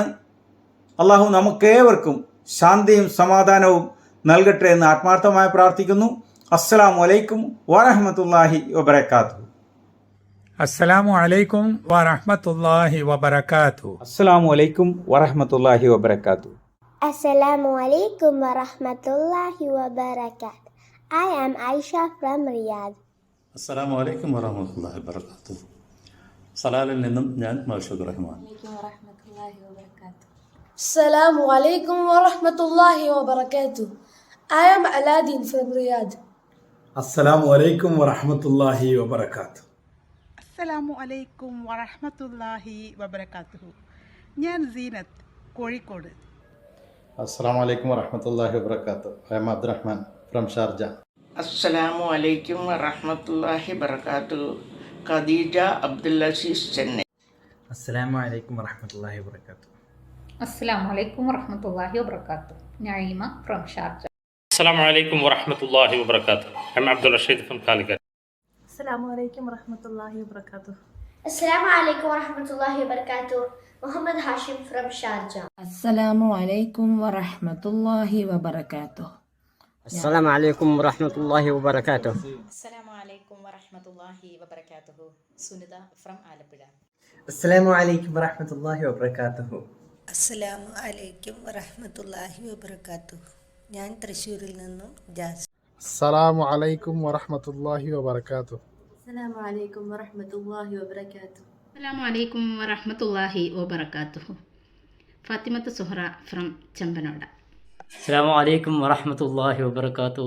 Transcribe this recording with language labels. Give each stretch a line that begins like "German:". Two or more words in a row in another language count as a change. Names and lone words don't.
Malayalam: അള്ളാഹു നമുക്കേവർക്കും ശാന്തിയും സമാധാനവും നൽകട്ടെ എന്ന് ആത്മാർത്ഥമായി പ്രാർത്ഥിക്കുന്നു.
Arabic: السلام عليكم ورحمة الله وبركاته. السلام عليكم ورحمة الله وبركاته. السلام عليكم ورحمة الله وبركاته. السلام عليكم و رحمة الله و بركاته.
English: I am Aisha from Riyadh.
Arabic: السلام عليكم ورحمة الله وبركاته.
Malayalam: സലാലിൽ നിന്നും ഞാൻ മൗഷൂദ് റഹ്മാൻ.
Arabic: السلام عليكم و رحمة الله و بركاته.
English: I am Aladdin from Riyadh.
Arabic: السلام عليكم ورحمة الله وبركاته. السلام عليكم ورحمة الله وبركاته.
Malayalam: ഞാൻ സീനത്ത്, കോഴിക്കോട്.
Arabic: السلام عليكم ورحمة الله وبركاته.
English: I am Abdurahman from Sharjah.
Arabic: السلام عليكم ورحمة الله وبركاته.
Malayalam: ഖദീജ അബ്ദുൽ അസീസ്, ചെന്നൈ.
Arabic: السلام عليكم ورحمة الله وبركاته. السلام عليكم ورحمة الله وبركاته.
English: Naeema from Sharjah.
Arabic: السلام عليكم ورحمة الله وبركاته.
English: I am Abdul Rasheed from Calicut.
Arabic: السلام عليكم ورحمة الله وبركاته. السلام عليكم و رحمة الله و بركاته.
English: Muhammad Hashim from Sharjah.
Arabic: السلام عليكم و رحمة الله و بركاته. السلام عليكم و رحمة الله و بركاته. السلام عليكم و رحمة الله و بركاته.
English: Sunita from Alapura.
Arabic: السلام عليكم و رحمة الله و بركاته. السلام عليكم و رحمة الله و بركاته.
Malayalam: ഞാൻ തൃശ്ശൂരിൽ നിന്നും ജാസ്.
Arabic: السلام عليكم ورحمة الله وبركاته. السلام عليكم ورحمة الله وبركاته. السلام عليكم ورحمة الله وبركاته.
English: Fathimath Suhara from Chembanoda.
Arabic: السلام عليكم ورحمة الله وبركاته.